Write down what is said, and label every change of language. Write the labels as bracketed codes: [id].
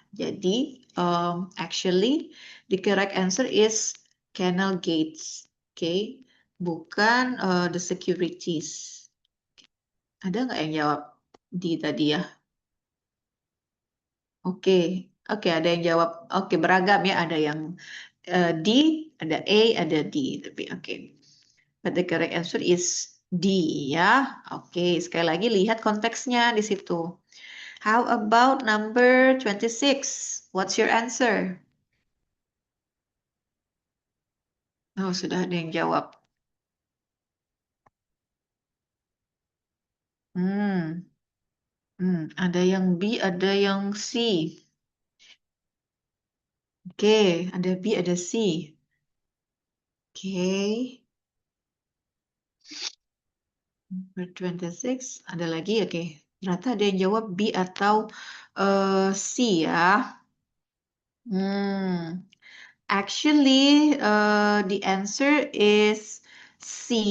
[en] Jadi actually the correct answer is canal gates, oke, bukan the securities. [id] Ada nggak yang jawab D tadi, ya? Oke, oke, ada yang jawab. Oke, beragam, ya. Ada yang D, ada A, ada D. Tapi oke. [en] But the correct answer is D, ya. Oke, [id] sekali lagi lihat konteksnya di situ. [en] How about number 26? What's your answer? [id] Oh, sudah ada yang jawab. Hmm, ada yang B, ada yang C. Oke, ada B, ada C. Oke, number 26, ada lagi, oke. Ternyata ada yang jawab B atau C, ya. [en] Hmm, actually, the answer is C.